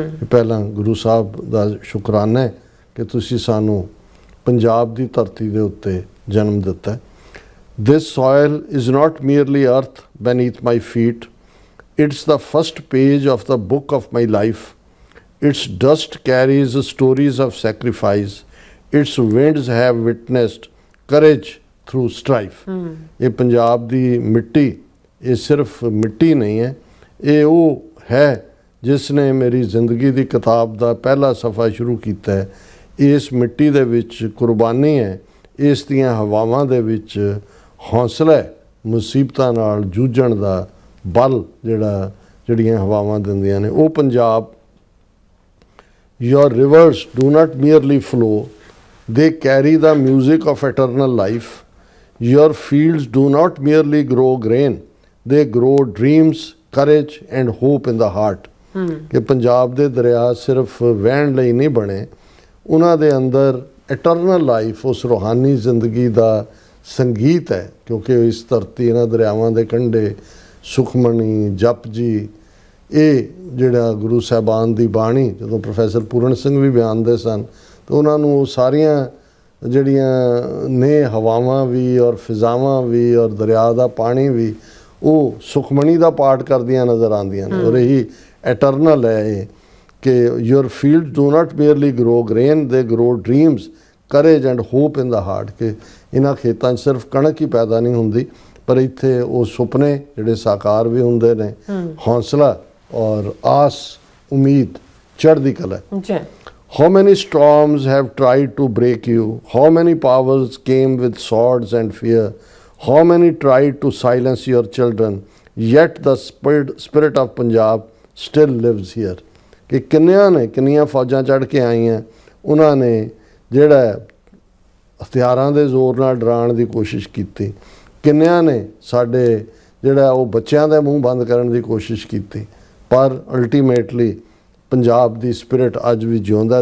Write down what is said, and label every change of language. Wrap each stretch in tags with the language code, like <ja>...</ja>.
<pa>ਪਹਿਲਾਂ ਗੁਰੂ ਸਾਹਿਬ ਦਾ ਸ਼ੁਕਰਾਨਾ ਹੈ ਕਿ ਤੁਸੀਂ ਸਾਨੂੰ ਪੰਜਾਬ ਦੀ ਧਰਤੀ ਦੇ ਉੱਤੇ ਜਨਮ ਦਿੱਤਾ।</pa> <en>This soil is not merely earth beneath my feet. It's the first page of the book of my life. Its dust carries stories of sacrifice. Its winds have witnessed courage through strife.</en> <pa>ਇਹ ਪੰਜਾਬ ਦੀ ਮਿੱਟੀ, ਇਹ ਸਿਰਫ ਮਿੱਟੀ ਨਹੀਂ ਹੈ, ਇਹ ਉਹ ਹੈ ਜਿਸ ਨੇ ਮੇਰੀ ਜ਼ਿੰਦਗੀ ਦੀ ਕਿਤਾਬ ਦਾ ਪਹਿਲਾ ਸਫ਼ਾ ਸ਼ੁਰੂ ਕੀਤਾ ਹੈ। ਇਸ ਮਿੱਟੀ ਦੇ ਵਿੱਚ ਕੁਰਬਾਨੀ ਹੈ, ਇਸ ਦੀਆਂ ਹਵਾਵਾਂ ਦੇ ਵਿੱਚ ਹੌਸਲਾ ਹੈ, ਮੁਸੀਬਤਾਂ ਨਾਲ ਜੂਝਣ ਦਾ ਬਲ ਜਿਹੜੀਆਂ ਹਵਾਵਾਂ ਦਿੰਦੀਆਂ ਨੇ। ਉਹ Punjab.</pa> <en>Your rivers do not merely flow, they carry the music of eternal life. Your fields do not merely grow grain, they grow dreams, courage and hope in the heart.</en> <pa>ਕਿ ਪੰਜਾਬ ਦੇ ਦਰਿਆ ਸਿਰਫ ਵਹਿਣ ਲਈ ਨਹੀਂ ਬਣੇ, ਉਹਨਾਂ ਦੇ ਅੰਦਰ ਇਟਰਨਲ ਲਾਈਫ, ਉਸ ਰੂਹਾਨੀ ਜ਼ਿੰਦਗੀ ਦਾ ਸੰਗੀਤ ਹੈ। ਕਿਉਂਕਿ ਇਸ ਧਰਤੀ, ਇਹਨਾਂ ਦਰਿਆਵਾਂ ਦੇ ਕੰਢੇ ਸੁਖਮਣੀ, ਜਪਜੀ, ਇਹ ਜਿਹੜਾ ਗੁਰੂ ਸਾਹਿਬਾਨ ਦੀ ਬਾਣੀ, ਜਦੋਂ ਪ੍ਰੋਫੈਸਰ ਪੂਰਨ ਸਿੰਘ ਵੀ ਬਿਆਨਦੇ ਸਨ ਤਾਂ ਉਹਨਾਂ ਨੂੰ ਉਹ ਸਾਰੀਆਂ ਜਿਹੜੀਆਂ ਨੇ ਹਵਾਵਾਂ ਵੀ ਔਰ ਫਿਜ਼ਾਵਾਂ ਵੀ ਔਰ ਦਰਿਆ ਦਾ ਪਾਣੀ ਵੀ ਉਹ ਸੁਖਮਣੀ ਦਾ ਪਾਠ ਕਰਦੀਆਂ ਨਜ਼ਰ ਆਉਂਦੀਆਂ ਨੇ। ਔਰ ਇਹੀ ਐਟਰਨਲ ਹੈ ਇਹ ਕਿ</pa> <en>Your field do not merely grow grain, they grow dreams, courage and hope in the heart.</en> <pa>ਕਿ ਇਹਨਾਂ ਖੇਤਾਂ 'ਚ ਸਿਰਫ ਕਣਕ ਹੀ ਪੈਦਾ ਨਹੀਂ ਹੁੰਦੀ, ਪਰ ਇੱਥੇ ਉਹ ਸੁਪਨੇ ਜਿਹੜੇ ਸਾਕਾਰ ਵੀ ਹੁੰਦੇ ਨੇ, ਹੌਸਲਾ ਔਰ ਆਸ, ਉਮੀਦ, ਚੜ੍ਹਦੀ ਕਲਾ।</pa> <en>How many storms have tried to break you? How many powers came with swords and fear? How many tried to silence your children? Yet the spirit of Punjab still lives here.</en> <pa>ਕਿ ਕਿੰਨੀਆਂ ਫੌਜਾਂ ਚੜ੍ਹ ਕੇ ਆਈਆਂ, ਉਹਨਾਂ ਨੇ ਜਿਹੜਾ ਹਥਿਆਰਾਂ ਦੇ ਜ਼ੋਰ ਨਾਲ ਡਰਾਉਣ ਦੀ ਕੋਸ਼ਿਸ਼ ਕੀਤੀ, ਕਿੰਨਿਆਂ ਨੇ ਸਾਡੇ ਜਿਹੜਾ ਉਹ ਬੱਚਿਆਂ ਦੇ ਮੂੰਹ ਬੰਦ ਕਰਨ ਦੀ ਕੋਸ਼ਿਸ਼ ਕੀਤੀ, ਪਰ ਅਲਟੀਮੇਟਲੀ ਪੰਜਾਬ ਦੀ ਸਪਿਰਿਟ ਅੱਜ ਵੀ ਜਿਉਂਦਾ।</pa>